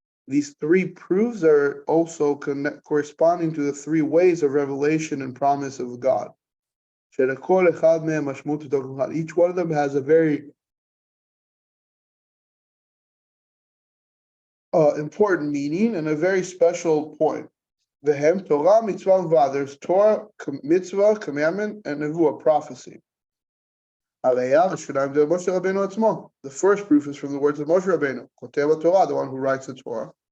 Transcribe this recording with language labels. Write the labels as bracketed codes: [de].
[en] These three proofs are also corresponding to the three ways of revelation and promise of God. [he] שלכל אחד מהם משמעות ותוקף אחד. [en] Each one of them has a very important meaning and a very special point. Vehem Torah, mitzvah, and vav. There's Torah, mitzvah, commandment, and nevuah, prophecy. The first proof is from the words of Moshe Rabbeinu, Kotev Torah, the one who writes the Torah.